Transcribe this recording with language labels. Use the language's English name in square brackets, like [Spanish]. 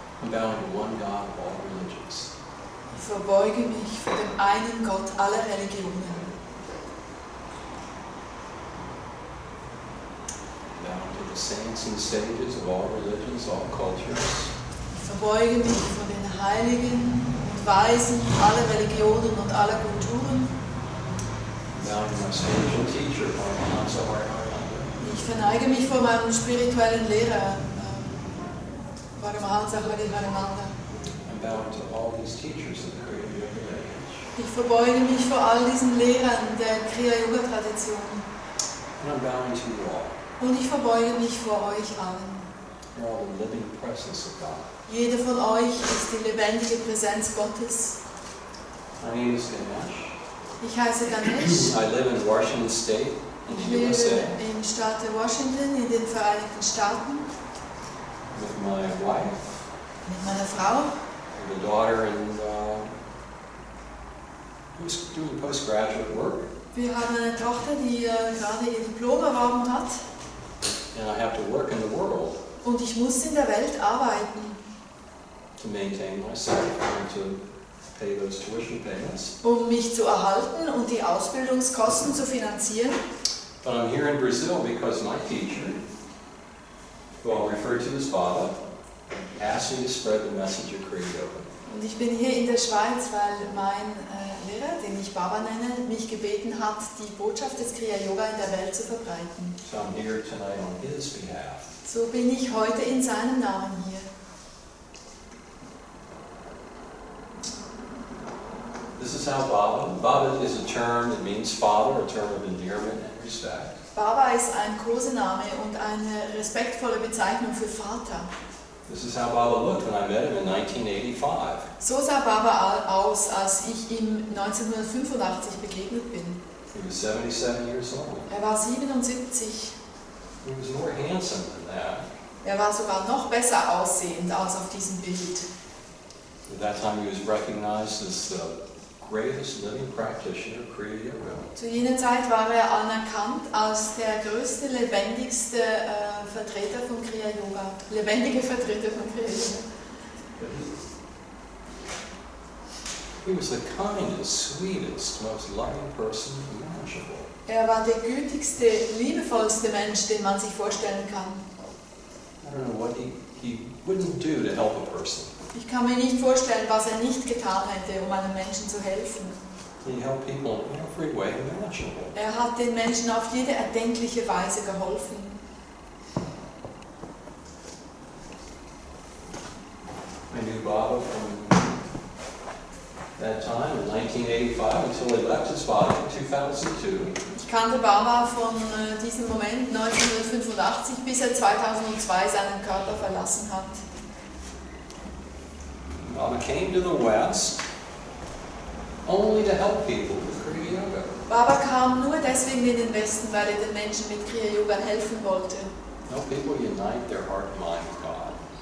[English] bowing to one God of all religions. [German] Ich verbeuge mich vor dem einen Gott aller Religionen. [English] Bowing to the saints and sages of all religions, all cultures. [German] Ich verbeuge mich vor den Heiligen und Weisen aller Religionen und aller Kulturen. [English] Bowing to my spiritual teacher, Paramahamsa Hariharananda. [German] Ich verneige mich vor meinem spirituellen Lehrer, Paramahamsa Hariharananda. [English] I'm bowing to all these teachers of the Kriya Yoga lineage. [German] Ich verbeuge mich vor all diesen Lehrern der Kriya Yoga Tradition. [English] And I'm bowing to you all. [German] Und ich verbeuge mich vor euch allen. [English] You're all the living presence of God. [German] Jeder von euch ist die lebendige Präsenz Gottes. [English] My name is Gonesh. [German] Ich heiße Gonesh. [English] I live in Washington State, in [German] Ich [English] the [German] lebe [English] USA, [German] im Staat Washington in den Vereinigten Staaten [English] with my wife, [German] mit meiner Frau. [English] with a daughter, and who's doing postgraduate work. [German] Wir haben eine Tochter, die gerade ihr Diplom erworben hat. [English] And I have to work in the world [German] Und ich muss in der Welt arbeiten, [English] to maintain myself and to pay those tuition payments. [German] um mich zu erhalten und die Ausbildungskosten zu finanzieren. [English] But I'm here in Brazil because my teacher, who I'll refer to as Baba, asked me to spread the message of Kriya Yoga. [German] Und ich bin hier in der Schweiz, weil mein Lehrer, den ich Baba nenne, mich gebeten hat, die Botschaft des Kriya Yoga in der Welt zu verbreiten. [English] So I'm here tonight on his behalf. [German] So bin ich heute in seinem Namen hier. [English] This is how Baba is a term that means father, a term of endearment and respect. [German] Baba ist ein Kosename und eine respektvolle Bezeichnung für Vater. [English] This is how Baba looked when I met him in 1985. [German] So sah Baba aus, als ich ihm 1985 begegnet bin. [English] He was 77 years old. [German] Er war 77. [English] He was more handsome than that. [German] Er war sogar noch besser aussehend als auf diesem Bild. [English] At that time he was recognized as the greatest living practitioner of Kriya Yoga. [German] Zu jener Zeit war er anerkannt als der größte, lebendigste Vertreter von Kriya Yoga. Lebendige Vertreter von Kriya Yoga. [English] He was the kindest, sweetest, most loving person imaginable. [German] Er war der gütigste, liebevollste Mensch, den man sich vorstellen kann. [English] I don't know what he wouldn't do to help a person. [German] Ich kann mir nicht vorstellen, was er nicht getan hätte, um einem Menschen zu helfen. [English] He helped people in every way imaginable. [German] Er hat den Menschen auf jede erdenkliche Weise geholfen. [English] I knew Baba from that time in 1985 until he left his body in 2002. [German] Ich kannte Baba von diesem Moment 1985 bis er 2002 seinen Körper verlassen hat. [English] Baba came to the West only to help people with Kriya Yoga. [German] Baba kam nur deswegen in den Westen, weil er den Menschen mit Kriya Yoga helfen wollte. [English] Help people unite their heart and mind with God.